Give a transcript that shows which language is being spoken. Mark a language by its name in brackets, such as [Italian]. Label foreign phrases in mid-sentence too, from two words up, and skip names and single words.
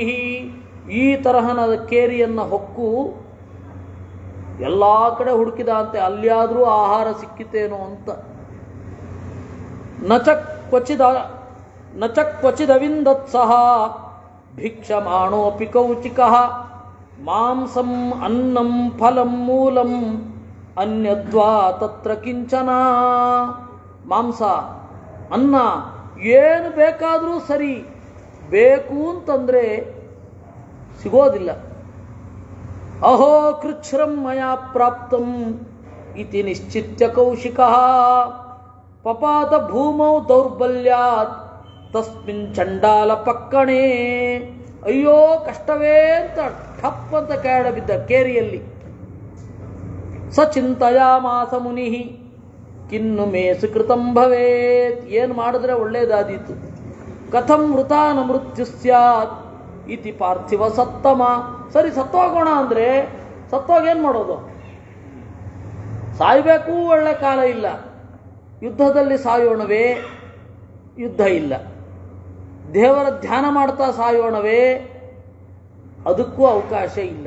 [Kannada] ಈ ತರಹನ ಕೇರಿಯನ್ನು ಹೊಕ್ಕು ಎಲ್ಲ ಕಡೆ ಹುಡುಕಿದ ಅಂತೆ, ಅಲ್ಲಿಯಾದರೂ ಆಹಾರ ಸಿಕ್ಕಿತೇನೋ ಅಂತ. [Sanskrit] ನಚ ಕ್ವಚಿದವಿಂದತ್ಸಹ ಭಿಕ್ಷಮಾಣೋಪಿ ಕೌಚಿಕಃ ಮಾಂಸಂ ಅನ್ನಂ ಫಲಂ ಮೂಲಂ ಅನ್ಯದ್ವಾ ತತ್ರ ಕಿಂಚನ. [Kannada] ಮಾಂಸ, ಅನ್ನ ಏನು ಬೇಕಾದರೂ ಸರಿ, ಬೇಕು ಅಂತಂದರೆ ಸಿಗೋದಿಲ್ಲ. [Sanskrit] ಅಹೋ ಕೃಚ್ಛ್ರಂ ಮಯಾ ಪ್ರಾಪ್ತಂ ಇತಿ ನಿಶ್ಚಿತ್ಯ ಕೌಶಿಕಃ ಪಪಾತ ಭೂಮೌ ದೌರ್ಬಲ್ಯಾತ್ ತಸ್ಮಿನ್ ಚಂಡಾಲ ಪಕ್ಕಣೆ. [Kannada] ಅಯ್ಯೋ ಕಷ್ಟವೇ ಅಂತ ಠಪ್ ಅಂತ ಕೆಳಗಡೆ ಬಿದ್ದ ಕೇರಿಯಲ್ಲಿ. [Sanskrit] ಸಚಿಂತಯಾಮಾಸ ಮುನಿ ಕಿನ್ನು ಮೇ ಸುಕೃತಂ ಭವೇತ್. [Kannada] ಏನು ಮಾಡಿದ್ರೆ ಒಳ್ಳೇದಾದೀತು. [Sanskrit] ಕಥಂ ಮೃತಾನ ಮೃತ್ಯು ಸ್ಯಾತ್ ಇತಿ ಪಾರ್ಥಿವ ಸತ್ತಮ. [Kannada] ಸರಿ ಸತ್ತೋಗೋಣ ಅಂದರೆ ಸತ್ತೋಗೇನು ಮಾಡೋದು? ಸಾಯಬೇಕು, ಒಳ್ಳೆ ಕಾಲ ಇಲ್ಲ. ಯುದ್ಧದಲ್ಲಿ ಸಾಯೋಣವೇ? ಯುದ್ಧ ಇಲ್ಲ. ದೇವರ ಧ್ಯಾನ ಮಾಡ್ತಾ ಸಾಯೋಣವೇ? ಅದಕ್ಕೂ ಅವಕಾಶ ಇಲ್ಲ.